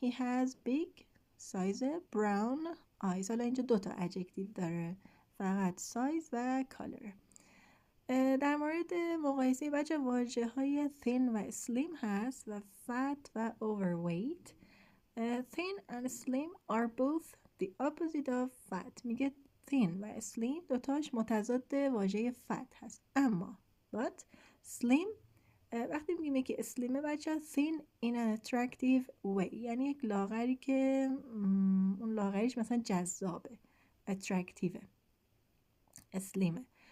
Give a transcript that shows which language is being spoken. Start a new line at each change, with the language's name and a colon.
English: he has big size brown eyes.
Persian: حالا اینجا 2 تا adjective داره، فقط size و color. در مورد مقایسه بچه واژه های thin و slim هست و fat و overweight.
English: thin and slim are both the opposite of fat.
Persian: میگه thin و slim دوتاش متضاد واژه fat هست، اما but slim وقتی میگیم که اسلیمه بچه
English: thin in an attractive way،
Persian: یعنی یک لاغری که اون لاغریش مثلا جذابه، attractive، اسلیمه.